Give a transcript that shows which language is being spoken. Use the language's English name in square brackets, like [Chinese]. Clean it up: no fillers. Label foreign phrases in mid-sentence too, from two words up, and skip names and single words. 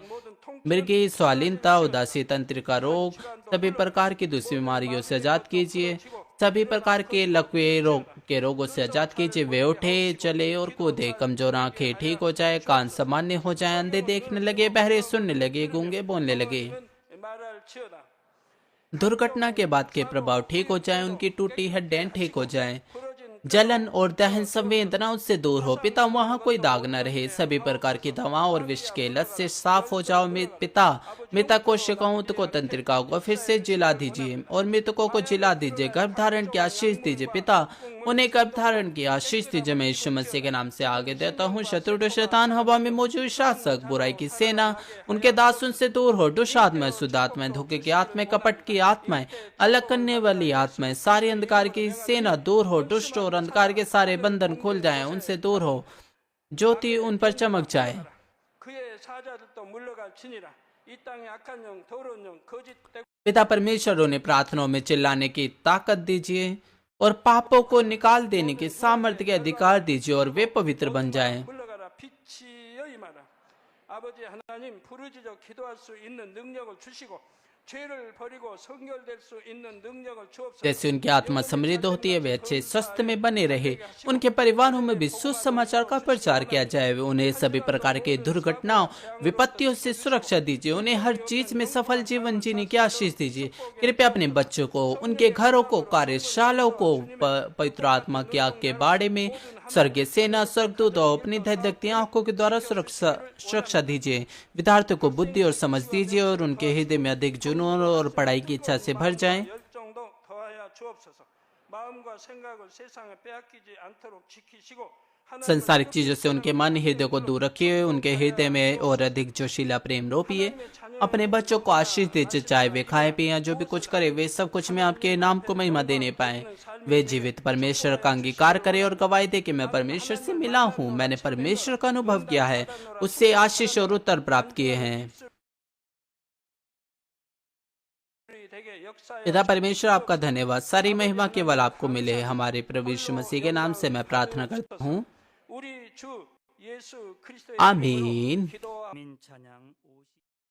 [Hindi] मृगी, स्वालीनता, उदासी, तंत्रिका रोग, सभी प्रकार की दूसरी बीमारियों से आजाद कीजिए। सभी प्रकार के लकवे रोग के रोगों से आजाद कीजिए। वे उठे, चले और कूदे। कमजोर आंखें ठीक हो जाए, कान सामान्य हो जाए, अंधे देखने लगे, बहरे सुनने लगे, गूंगे बोलने लगे। [Korean] 말할 지어다. [Hindi] दुर्घटना के बाद के प्रभाव ठीक हो जाए। उनकी टूटी हड्डियां ठीक हो जाए। जलन और दहन संवेदना उससे दूर हो। पिता वहाँ कोई दाग न रहे। सभी प्रकार की दवाओं और विष के लत से साफ हो जाओ। पिता मृतक कोशिकाओं को तंत्रिकाओं को फिर से जिला दीजिए और मृतकों को जिला दीजिए। गर्भ धारण की आशीष दीजिए। पिता उन्हें गर्भ धारण की आशीष दीजिए। मैं यीशु मसीह के नाम से आगे देता हूँ। शत्रु शैतान, हवा में मौजूद शासक, बुराई की सेना, उनके दास उनसे दूर हो। दुष्ट आत्माएं, शुद्ध आत्माएं, धोखे की आत्माएं, कपट की आत्माएं, अलग करने वाली आत्माएं, सारी अंधकार की सेना दूर हो। दुष्ट और अंधकार के सारे बंधन खुल जाएं, उनसे दूर हो। ज्योति उन पर चमक जाए। [Korean] 그의 사자들도 물러갈지니라. 이 땅에 악한 영, 더러운 영, 거짓 [Hindi] पिता परमेश्वर उन्हें प्रार्थनाओं में चिल्लाने की ताकत दीजिए और पापों को निकाल देने के सामर्थ्य के अधिकार दीजिए और वे पवित्र बन जाएं। [Korean] 물러가라. 빛이여 임하라. 아버지 하나님 부르짖어 기도할 수 있는 능력을 주시고 죄를 버리고 성결될 수 있는 능력을 주옵소서. [Hindi] जैसे उनकी आत्मा समृद्ध होती है वे अच्छे स्वस्थ में बने रहे। उनके परिवारों में भी सुसमाचार का प्रचार किया जाए। उन्हें सभी प्रकार के दुर्घटनाओं विपत्तियों से सुरक्षा दीजिए। उन्हें हर चीज में सफल जीवन जीने की आशीष दीजिए। कृपया अपने बच्चों को, उनके घरों को, कार्यशालाओं को पवित्र आत्मा की आग के बाड़े में स्वर्गीय सेना, स्वर्गदूत और अपनी धैर्यदीप्ति आंखों के द्वारा सुरक्षा दीजिए। विद्यार्थियों को बुद्धि और समझ दीजिए और उनके हृदय में अधिक जुनून और पढ़ाई की इच्छा से भर जाएं। [Korean] 열정도 더하여 주옵소서. 마음과 생각을 세상에 빼앗기지 않도록 지키시고 [Hindi] संसारिक चीजों से उनके मन हृदय को दूर रखिए। उनके हृदय में और अधिक जोशीला प्रेम रोपिए। अपने बच्चों को आशीष दीजिए, चाहे वे खाए पिए, जो भी कुछ करे वे सब कुछ में आपके नाम को महिमा देने पाए। वे जीवित परमेश्वर का अंगीकार करें और गवाही दे कि मैं परमेश्वर से मिला हूँ, मैंने परमेश्वर का अनुभव किया है, उससे आशीष और उत्तर प्राप्त किए हैं। पिता परमेश्वर आपका धन्यवाद। सारी महिमा केवल आपको मिले। हमारे प्रभु यीशु मसीह के नाम से मैं प्रार्थना करता हूँ, [Korean] 우리 주 예수 그리스도의 [Hindi] आमीन। [Korean] 아멘. 찬양.